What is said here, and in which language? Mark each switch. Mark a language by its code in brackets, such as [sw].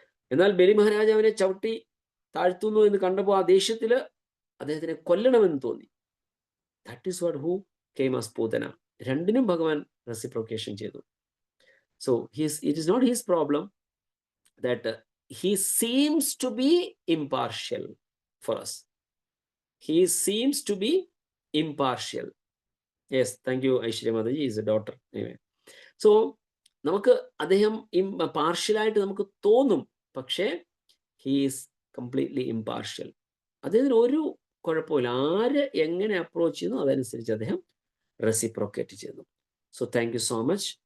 [ml] എന്നാൽ ബലി മഹാരാജ് അവനെ ചവിട്ടി താഴ്ത്തുന്നു എന്ന് കണ്ടപ്പോൾ ആ ദേഷ്യത്തില് അദ്ദേഹത്തിനെ കൊല്ലണമെന്ന് തോന്നി. [en] That is what who came as Putana. [ml] രണ്ടിനും ഭഗവാൻ റെസിപ്രോക്കേഷൻ ചെയ്തു. [en] So it is not his problem that he seems to be impartial for us. He seems to be impartial. Yes, thank you, Aishwarya Mataji is a daughter. [ml] Anyway, so നമുക്ക് അദ്ദേഹം പാർഷ്യലായിട്ട് നമുക്ക് തോന്നും, പക്ഷേ [en] he is completely impartial. [ml] അദ്ദേഹത്തിന് ഒരു കുഴപ്പമില്ല. ആര് എങ്ങനെ അപ്രോച്ച് ചെയ്യുന്നു അതനുസരിച്ച് അദ്ദേഹം റെസിപ്രോക്കേറ്റ് ചെയ്യുന്നു. [en] So thank you so much.